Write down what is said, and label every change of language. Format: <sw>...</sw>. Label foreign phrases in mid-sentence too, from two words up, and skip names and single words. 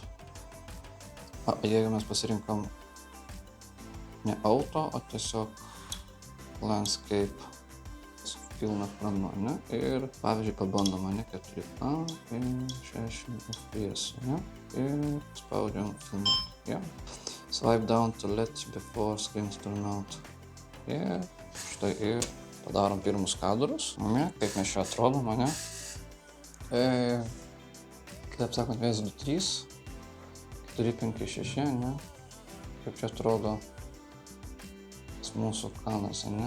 <lt>Jeigu mes pasirinkom ne auto, o tiesiog landscape su pilna ekranu, ne? Ir, pavyzdžiui, pabandom, ne, 4K ir 60 FPS, ne? Ir spaudžiam filmuoti, ja?</lt> <en>Swipe down to let before screens turn out.</en> <lt>Ir štai ir padarom pirmus kadrus, ne? Kaip mes čia atrodom, ne? Kaip sakant, 1, 2, 3, 4, 5, 6, ne? Kaip čia atrodo mūsų kanas, ne?</lt>